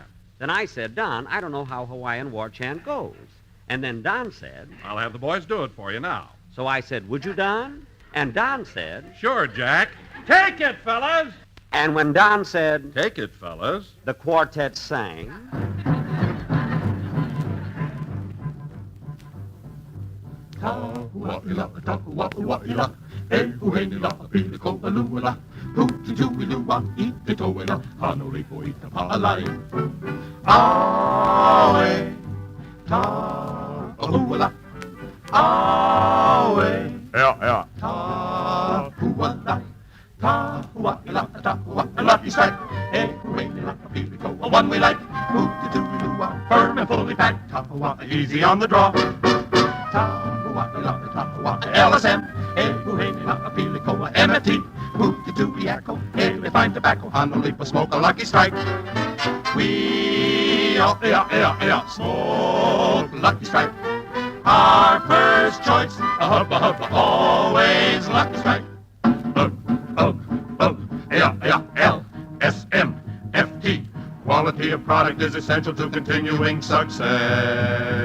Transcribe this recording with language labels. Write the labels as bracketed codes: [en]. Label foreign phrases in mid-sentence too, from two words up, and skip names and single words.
[en] Then I said, Don, I don't know how Hawaiian War Chant goes. And then Don said... I'll have the boys do it for you now. So I said, would you, Don? And Don said... Sure, Jack. Take it, fellas! And when Don said... Take it, fellas. The quartet sang... [haw] Tahua'ila, tahua'ua'ila, ehu'enila, piliko'alu'ila, hooty-too'ilua, ite-to'ila, hanolipo itapa'alai. Awe, tahua'ila, awe. [en] Yeah. [haw] Tahua'ila, tahua'ila, [en] lucky strike, [haw] ehu'enila, piliko'a, [en] one we like, hooty-too'ilua, firm and fully packed, tahua'a, easy on the draw. LSM, [haw] Ehu'enila, Pilikoa, [en] MFT, Hooty-Tooty-Acko, Haley Fine Tobacco, Honolipa, Smoke a Lucky Strike. We smoke Lucky Strike. Our first choice, a hubba, always Lucky Strike. LSM, FT, quality Lucky, a product is essential to continuing success.